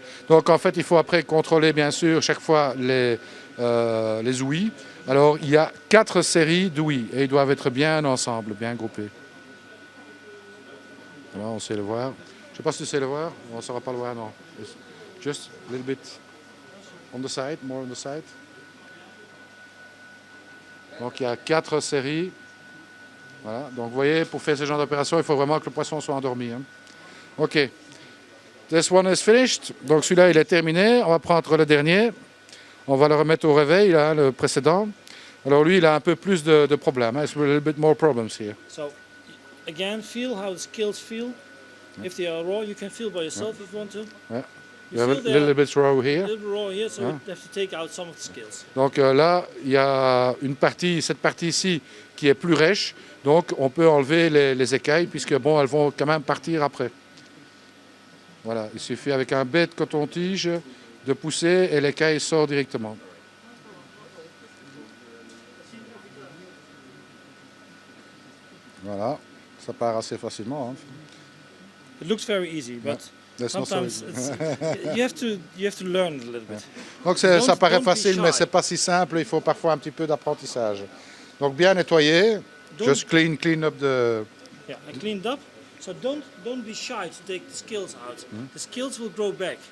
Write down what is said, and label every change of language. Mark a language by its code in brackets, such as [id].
[fr] Donc en fait, il faut après contrôler bien sûr chaque fois les ouïes. Alors il y a 4 séries d'ouïes et ils doivent être bien ensemble, bien groupés. Voilà, on sait le voir. Je ne sais pas si tu sais le voir. On ne saura pas le voir, non. [en] Just a little bit on the side, more on the side. [fr] Donc il y a 4 séries. Voilà. Donc vous voyez, pour faire ce genre d'opération, il faut vraiment que le poisson soit endormi. Hein. OK. [en] This one is finished. [fr] Donc celui-là, il est terminé. On va prendre le dernier. On va le remettre au réveil, là, le précédent. Alors lui, il a un peu plus de problèmes. [en] Hein. It's a little bit more problems here. So, again, feel how the scales feel. If they are raw, you can feel by yourself if you want to. Yeah. You have a little bit raw here. A little bit raw here, so you have to take out some of the scales. [fr] Donc là, il y a cette partie ici qui est plus rêche. Donc on peut enlever les écailles puisque bon, elles vont quand même partir après. Voilà, il suffit avec un bête coton-tige de pousser et l'écaille sort directement. Voilà, ça part assez facilement. Hein. [en] It looks very easy, but sometimes you have to learn a little bit. [fr] Donc ça paraît facile, mais c'est pas si simple. Il faut parfois un petit peu d'apprentissage. Donc bien nettoyer. [en] Just clean up the. Yeah, I cleaned up. So don't be shy to take the scales out. The scales will grow back.